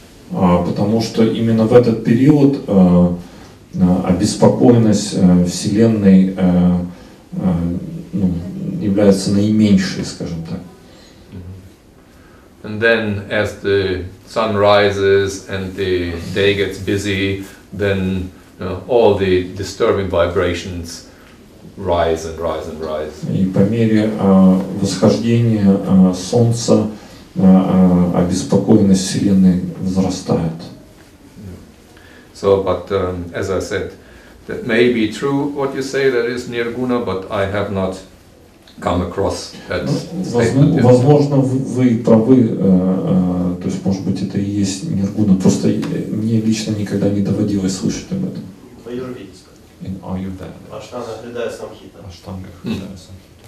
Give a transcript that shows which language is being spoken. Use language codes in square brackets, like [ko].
[ru] Потому что именно в этот период обеспокоенность Вселенной является наименьшей, скажем так. [en] And then as the sun rises and the day gets busy, then all the disturbing vibrations rise and rise and rise. [ru] И по мере восхождения Солнца обеспокоенность Вселенной возрастает. [en] So, but as I said, that may be true what you say, that is nirguna, but I have not come across that statement yet. [ru] Возможно, вы правы, то есть, может быть, это и есть ниргуна, просто мне лично никогда не доводилось слышать об этом. В аюрведической. [en] In аюрведа. [ru] Аштанга Хридая Самхита. Аштанга Хридая Самхита.